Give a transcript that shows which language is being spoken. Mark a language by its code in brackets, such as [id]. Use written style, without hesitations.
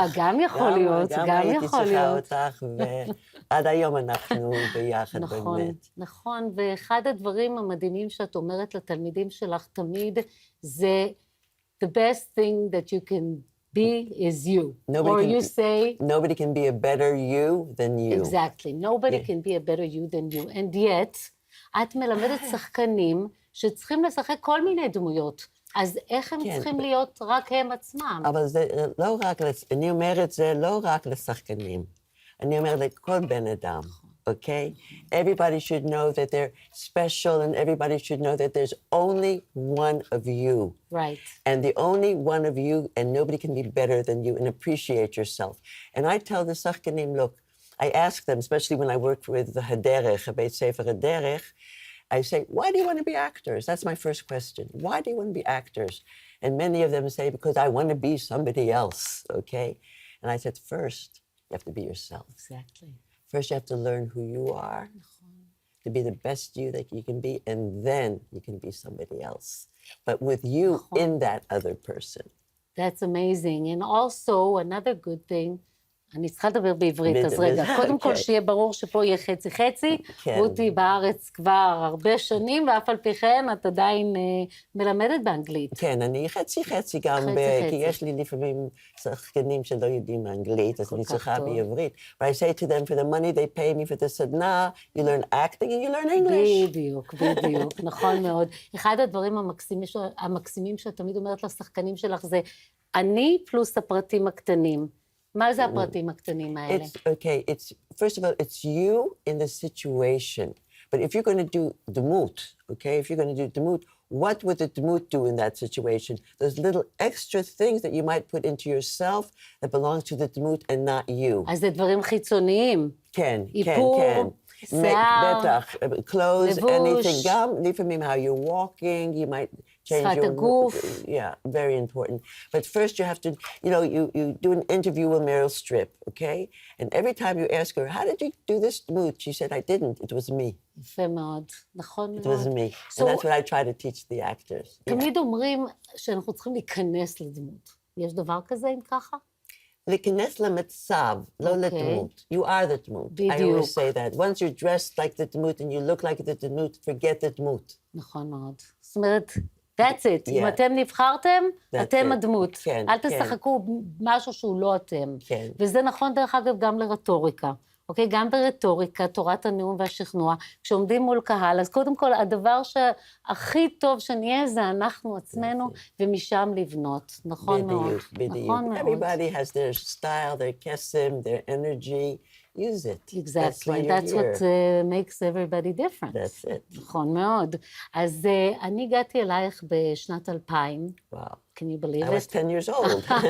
[he] גם יכול להיות, גם יכול להיות. גם הייתי צריכה אותך, ועד היום אנחנו ביחד נכון, באמת. נכון, ואחד הדברים המדהימים שאת אומרת לתלמידים שלך תמיד, זה [en] the best thing that you can be is you. Or you say... Nobody can be a better you than you. Exactly. Nobody can be a better you than you. And yet, [he] את מלמדת שחקנים שצריכים לשחק כל מיני דמויות. אז איך הם צריכים להיות רק הם עצמם? אבל זה לא רק, אני אומרת זה לא רק לשחקנים. אני אומרת לכל בן אדם. Okay? [en] Everybody should know that they're special and everybody should know that there's only one of you. Right. And the only one of you and nobody can be better than you and appreciate yourself. And I tell the שחקנים, look, I ask them, especially when I work with the הדרך, בית ספר הדרך, I say, why do you want to be actors? That's my first question. Why do you want to be actors? And many of them say, because I want to be somebody else, okay? And I said, first, you have to be yourself. Exactly. First, you have to learn who you are, to be the best you that you can be, and then you can be somebody else. But with you in that other person. That's amazing. And also, another good thing, [he] אני צריכה לדבר בעברית, אז רגע, קודם כל שיהיה ברור שפה יהיה חצי-חצי, רותי בארץ כבר הרבה שנים, ואף על פי כן את עדיין מלמדת באנגלית. כן, אני חצי-חצי גם, כי יש לי לפעמים שחקנים שלא יודעים אנגלית, אז אני צריכה בעברית. [en] But I say to them, for the money they pay me for the סדנה, you learn acting and you learn English. [he] בדיוק, בדיוק, נכון מאוד. אחד הדברים המקסימים שאת תמיד אומרת לשחקנים שלך זה, אני פלוס הפרטים הקטנים. מה זה הפרטים הקטנים האלה? [en] Okay, first of all, it's you in the situation. But if you're going to do דמות, okay, if you're going to do דמות, what would the דמות do in that situation? Those little extra things that you might put into yourself that belongs to the דמות and not you. [he] אז זה דברים חיצוניים. כן, כן, איפור, כן. שיער, בטח, [en] clothes, [he] לבוש. [en] anything, [he] גם לפעמים [en] how you're walking, you might change [he] שפת [en] your... [he] הגוף. [en] Yeah, very important. But first you have to, you do an interview with Meryl Streep, okay? And every time you ask her, how did you do this דמות? She said, I didn't, it was me. [he] יפה מאוד, נכון מאוד. [en] It was me. And that's what I try to teach the actors. [he] תמיד אומרים שאנחנו צריכים להיכנס לדמות. יש דבר כזה אם ככה? להיכנס למצב, לא לדמות. [en] You are the דמות. [he] בדיוק. [en] I always say that. Once you're dressed like the דמות and you look like the דמות, forget the דמות. [he] נכון מאוד. זאת אומרת, [en] that's it. [he] אם אתם נבחרתם, אתם הדמות. כן, אל תשחקו משהו שהוא לא אתם. כן. וזה נכון דרך אגב גם לרטוריקה. אוקיי? גם ברטוריקה, תורת הנאום והשכנוע, כשעומדים מול קהל, אז קודם כל, הדבר שהכי טוב שנהיה זה אנחנו עצמנו, ומשם לבנות. נכון מאוד. בדיוק. נכון מאוד. [en] Everybody has their style, their קסם, their energy. Use it. Exactly. That's what makes everybody different. That's it. [he] נכון מאוד. אז אני הגעתי אלייך בשנת 2000. [en] Wow. Can you believe it? I was 10 years old.